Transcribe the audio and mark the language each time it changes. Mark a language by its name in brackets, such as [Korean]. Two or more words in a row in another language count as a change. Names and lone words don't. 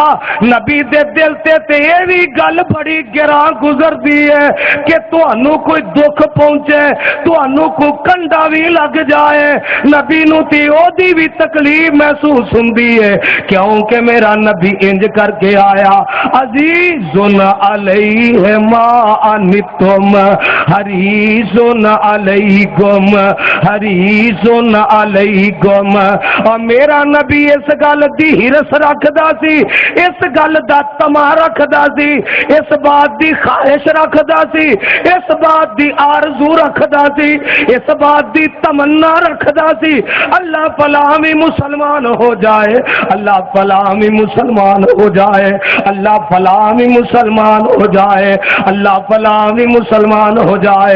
[Punjabi] ਨਬੀ ਦੇ ਦਿਲ ਤੇ ਏ ਭੀ ਗੱਲ ਬੜੀ ਗਿਰਾਂ ਗੁਜ਼ਰਦੀ ਹੈ ਕਿ ਤੁਹਾਨੂੰ ਕੋਈ ਦੁੱਖ ਪਹੁੰਚੇ, ਤੁਹਾਨੂੰ ਕੋਈ ਕੰਡਾ ਭੀ ਲੱਗ ਜਾਏ, ਨਬੀ ਨੂੰ ਤੇ ਓਦੀ ਭੀ ਤਕਲੀਫ਼ ਮਹਿਸੂਸ ਹੁੰਦੀ ਹੈ, ਕਿਉਂਕਿ ਮੇਰਾ ਨਬੀ ਇੰਜ ਕਰਕੇ ਆਇਆ। [Arabic] عزيز عليه ما عنتم حريص عليكم حريص عليكم. [Punjabi] ਔਰ ਮੇਰਾ ਨਬੀ ਇਸ ਗੱਲ ਦੀ ਹਿਰਸ ਰੱਖਦਾ ਸੀ, ਇਸ ਗੱਲ ਦਾ ਤਮਾ ਰੱਖਦਾ ਸੀ, ਇਸ ਬਾਤ ਦੀ ਖ਼ਾਹਿਸ਼ ਰੱਖਦਾ ਸੀ, ਇਸ ਬਾਤ ਦੀ ਆਰਜ਼ੂ ਰੱਖਦਾ ਸੀ, ਇਸ ਬਾਤ ਦੀ ਤਮੰਨਾ ਰੱਖਦਾ ਸੀ ਅੱਲ੍ਹਾ ਫਲਾਂ ਭੀ ਮੁਸਲਮਾਨ ਹੋ ਜਾਏ, ਅੱਲ੍ਹਾ ਫਲਾਂ ਭੀ ਮੁਸਲਮਾਨ ਹੋ ਜਾਏ, ਅੱਲ੍ਹਾ ਫਲਾਂ ਭੀ ਮੁਸਲਮਾਨ ਹੋ ਜਾਏ, ਅੱਲ੍ਹਾ ਫਲਾਂ ਭੀ ਮੁਸਲਮਾਨ ਹੋ ਜਾਏ।